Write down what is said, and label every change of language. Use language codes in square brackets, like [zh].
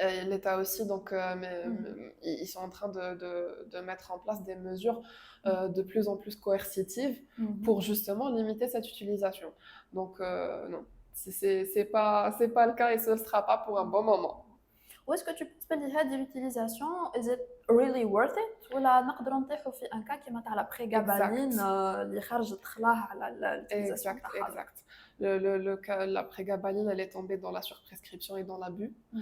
[fr] L'État aussi, donc, ils sont en train de mettre en place des mesures de plus en plus coercitives pour justement limiter cette utilisation. Donc, non, c'est pas le cas et ce ne sera pas pour un bon moment. Où est-ce que tu penses que l'utilisation, [en] is it really worth it? [ar] ولا نقدروا نطيحوا في ان كا كيما تاع لا بريغابالين اللي خرجت خلاها على l'utilisation تاعها. [fr] Exact. La prégabaline, elle est tombée dans la surprescription et dans l'abus.